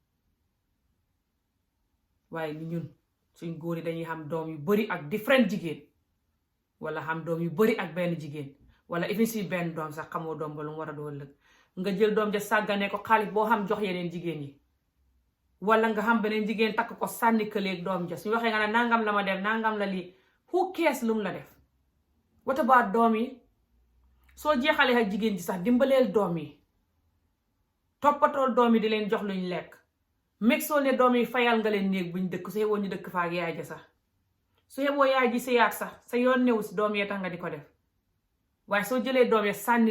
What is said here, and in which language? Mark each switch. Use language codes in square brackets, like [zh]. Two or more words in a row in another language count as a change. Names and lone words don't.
[wo] waaye ni ñun suñ góor yi dañuy xam doom yu bari ak different jigéen wala xam doom yu bari ak benn jigéen wala even si benn doom sax xamoo doom ba lu mu war a doxal nga jël doom ja sàggane ko xaalis boo xam jox yeneen jigéen yi wala nga xam beneen jigéen takk ko sànni këleeg doom ja suñu waxee nga ne nangam la ma def nangam la lii [en] who cares [wo] lu mu la def [en] what about [wo] doom yi soo jeexalee ak jigéen ji sax dimbaleel doom yi toppatool doom yi di leen jox luñ lekk meg soo ne doom yi fayal nga leen néeg buñ dëkk su yeboo ñu dëkk fa ak yaay ja sax su yeboo yaay ji sa yaat sax sa yoon newu si doom yee tax nga di ko def waaye soo jëlee doom yi sànni